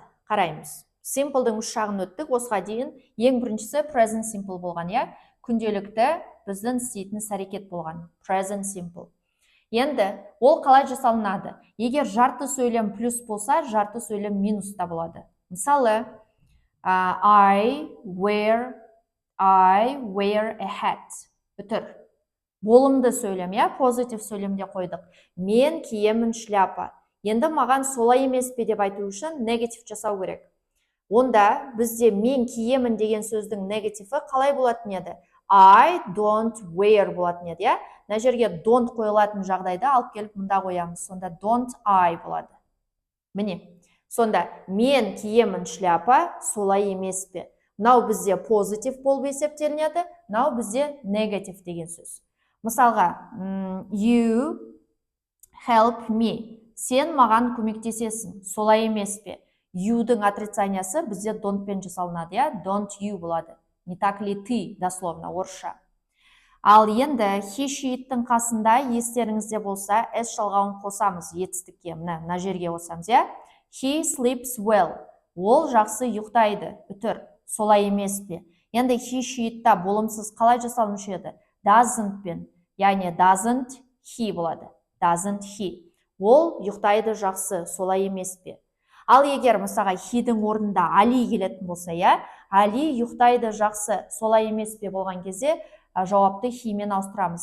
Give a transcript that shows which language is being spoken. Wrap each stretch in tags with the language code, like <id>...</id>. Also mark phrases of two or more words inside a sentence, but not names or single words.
<kk>Қараймыз. Simple-дің үш жағын өттік, осыға дейін ең біріншісі</kk> <en>present simple</en> <kk>болған, күнделікті біздің істейтін іс-әрекет болған.</kk> <en>Present simple.</en> <kk>Енді ол қалай жасалынады? Егер жарты сөйлем плюс болса, жарты сөйлем минус та болады. Мысалы,</kk> <en>I wear a hat.</en> <kk>Бүтір. Болымды сөйлем, позитив сөйлемде қойдық. Мен киемін шляпа. Енді маған солай емес пе деп айту үшін негатив жасау керек. Онда бізде мен киемін деген сөздің негативі қалай болатын еді?</kk> <en>I don't wear</en> <kk>болатын еді, Мына жерге don't қойылатын жағдайда алып келіп мұнда қоямыз. Сонда</kk> <en>don't I</en> <kk>болады. Міне. Сонда мен киемін шляпа, солай емес пе? Мынау бізде позитив болып есептелінеді, мынау бізде негатив деген сөз. Мысалға,</kk> <en>you help me.</en> <kk>Сен маған көмектесесің, солай емес пе? You-дің отрицаниясы бізде don't-пен жасалынады,</kk> <en>Don't you болады.</en> <ru>Не так ли ты, дословно,</ru> <kk>орысша. Ал енді</kk> <en>he, she-</en> <kk>дің қасында естеріңізде болса, s жалғауын қосамыз етістікке, мына жерге қосамыз,</kk> <en>He sleeps well.</en> <kk>Ол жақсы ұйықтайды, үтір, солай емес пе? Енді</kk> <en>he, she-</en> <kk>та болымсыз қалай жасалынушы еді? Doesn't-пен, яғни</kk> <en>doesn't he</en> <kk>болады.</kk> <en>Doesn't he.</en> <kk>Ол ұйықтайды жақсы, солай емес пе? Ал егер мысалға he-дің орнында Али келетін болса, Али ұйықтайды жақсы, солай емес пе болған кезде жауапты he-мен ауыстырамыз.</kk>